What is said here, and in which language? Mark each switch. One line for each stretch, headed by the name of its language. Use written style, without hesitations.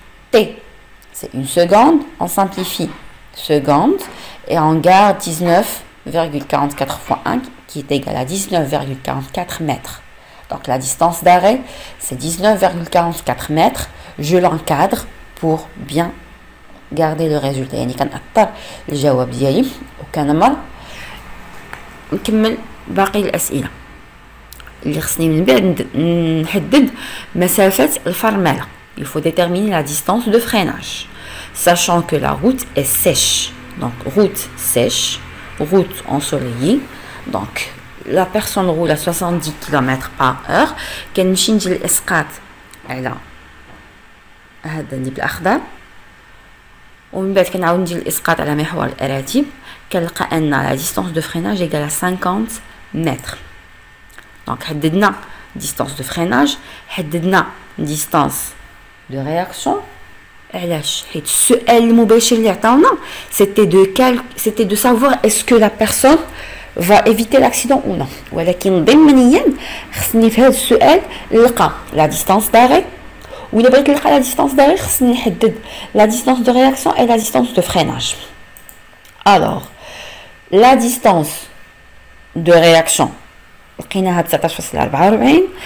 French: T, c'est une seconde. On simplifie seconde et on garde 19,44 fois 1 qui est égal à 19,44 mètres. Donc la distance d'arrêt, c'est 19,44 mètres. Je l'encadre pour bien garder le résultat.
Arabic: يعني كنأثر الجواب ديالي وكنمر نكمل باقي الأسئلة اللي خصني من بعد نحدد مسافة الفرملة.
French: Il faut déterminer la distance de freinage, sachant que la route est sèche. Donc route sèche, route ensoleillée. Donc la personne roule à 70 km par heure.
Arabic: كنمشي ندير الإسقاط على هذا اللي بالأخضر، ومن بعد كنعاود ندير الاسقاط على محور الاراتب. كنلقى ان لا ديستانس دو فريناج ايغال 50 متر. دونك حددنا ديستانس دو فريناج، حددنا ديستانس دو رياكسيون. علاش؟ حيت السؤال المباشر اللي عطاونا
French: c'était de savoir est-ce que la personne va éviter l'accident ou non.
Arabic: ولكن ضمنيا خصني في هذا السؤال نلقى لا ديستانس داري، وإلا بغيت نلقى لا ديستانس داري خصني نحدد لا ديستانس دو رياكسيون
French: et la distance de freinage.
Arabic: Alors la distance de réaction لقيناها 19.44.